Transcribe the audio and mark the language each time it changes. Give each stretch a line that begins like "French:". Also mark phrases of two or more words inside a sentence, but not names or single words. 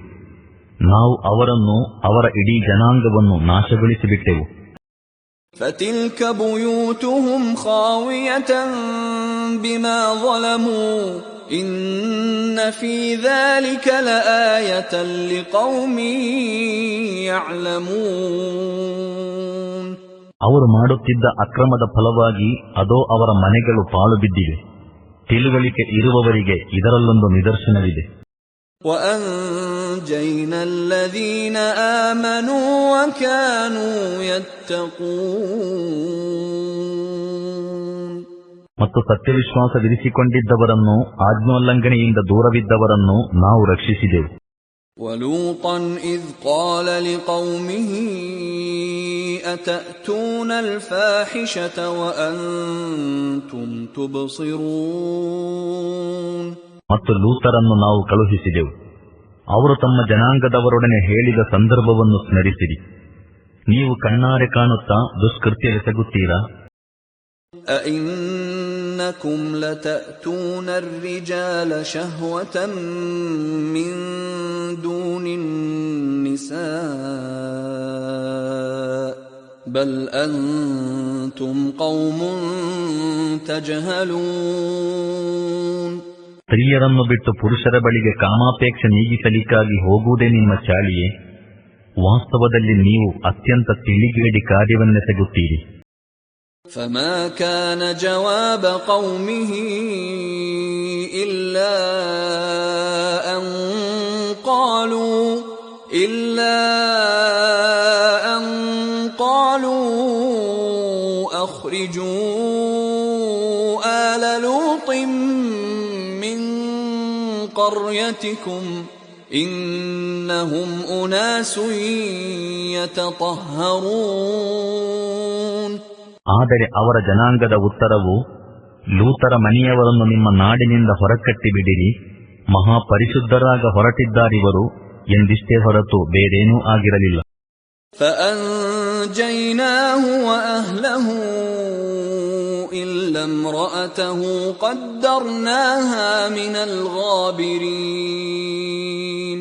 Kannada: ನಾವು ಅವರನ್ನು, ಅವರ ಇಡೀ ಜನಾಂಗವನ್ನು ನಾಶಗೊಳಿಸಿಬಿಟ್ಟೆವು.
Arabic: فتلك بيوتهم خاوية بما ظلموا إن في ذلك لآية لقوم يعلمون.
Kannada: ಅವರು ಮಾಡುತ್ತಿದ್ದ ಅಕ್ರಮದ ಫಲವಾಗಿ ಅದೋ ಅವರ ಮನೆಗಳು ಪಾಳು ಬಿದ್ದಿವೆ. ತಿಳುವಳಿಕೆ ಇರುವವರಿಗೆ ಇದರಲ್ಲೊಂದು ನಿದರ್ಶನವಿದೆ.
Arabic: وَأَنْجَيْنَا الَّذِينَ آمَنُوا وَكَانُوا يَتَّقُونَ.
Kannada: ಮತ್ತು ಸತ್ಯವಿಶ್ವಾಸವಿರಿಸಿಕೊಂಡಿದ್ದವರನ್ನು, ಆಜ್ಞೋಲ್ಲಂಘನೆಯಿಂದ ದೂರವಿದ್ದವರನ್ನು ನಾವು ರಕ್ಷಿಸಿದೆವು.
Arabic: وَلُوطًا إِذْ قَالَ لِقَوْمِهِ أَتَأْتُونَ الْفَاحِشَةَ وَأَنْتُمْ تُبْصِرُونَ.
Kannada: ಮತ್ತು ಲೂತರನ್ನು ನಾವು ಕಳುಹಿಸಿದೆವು. ಅವರು ತಮ್ಮ ಜನಾಂಗದವರೊಡನೆ ಹೇಳಿದ ಸಂದರ್ಭವನ್ನು ಸ್ಮರಿಸಿರಿ. ನೀವು ಕಣ್ಣಾರೆ ಕಾಣುತ್ತಾ ದುಷ್ಕೃತ್ಯವೆಸಗುತ್ತೀರಾ?
Arabic: أَإِنَّكُمْ لَتَأْتُونَ الرِّجَالَ شَهْوَةً مِّن دُونِ النِّسَاءِ بَلْ أَنْتُمْ قَوْمٌ تَجْهَلُونَ.
Kannada: ಸ್ತ್ರೀಯರನ್ನು ಬಿಟ್ಟು ಪುರುಷರ ಬಳಿಗೆ ಕಾಮಾಪೇಕ್ಷೆ ನೀಗಿಸಲಿಕ್ಕಾಗಿ ಹೋಗುವುದೇ ನಿಮ್ಮ ಚಾಳಿಯೇ? ವಾಸ್ತವದಲ್ಲಿ ನೀವು ಅತ್ಯಂತ ತಿಳಿಗೇಡಿ ಕಾರ್ಯವನ್ನೆಸಗುತ್ತೀರಿ.
Arabic: فما كان جواب قومه إلا أن قالوا أخرجوا آل لوط من قريتكم إنهم أناس يتطهرون.
Kannada: ಆದರೆ ಅವರ ಜನಾಂಗದ ಉತ್ತರವು, ಲೂತರ ಮನೆಯವರನ್ನು ನಿಮ್ಮ ನಾಡಿನಿಂದ ಹೊರಕಟ್ಟಿಬಿಡಿರಿ, ಮಹಾಪರಿಶುದ್ಧರಾಗ ಹೊರಟಿದ್ದಾರಿವರು ಎಂದಿಷ್ಟೇ ಹೊರತು ಬೇರೇನೂ ಆಗಿರಲಿಲ್ಲ.
Arabic: فأنجيناه وأهله إلا امرأته قدرناها من الغابرين.